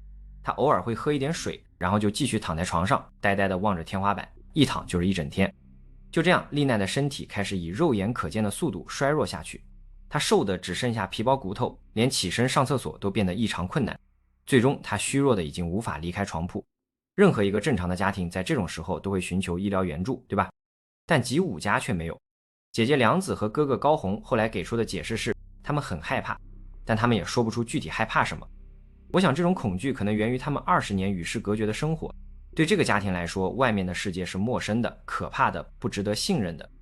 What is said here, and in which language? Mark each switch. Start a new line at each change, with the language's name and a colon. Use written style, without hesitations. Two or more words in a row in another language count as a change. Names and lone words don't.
Chinese: 她偶爾會喝一點水，然後就繼續躺在床上，呆呆地望着天花板，一躺就是一整天。就這樣，麗奈的身體開始以肉眼可見的速度衰弱下去。她瘦的只剩下皮包骨頭，連起身上廁所都變得異常困難。最終，她虛弱的已經無法離開床鋪。任何一個正常的家庭在這種時候都會尋求醫療援助，對吧？但吉武家卻沒有。姐姐良子和哥哥高弘後來給出的解釋是，他們很害怕，但他們也說不出具體害怕什麼。我想這種恐懼可能源於他們20年與世隔絕的生活。對這個家庭來說，外面的世界是陌生的、可怕的、不值得信任的。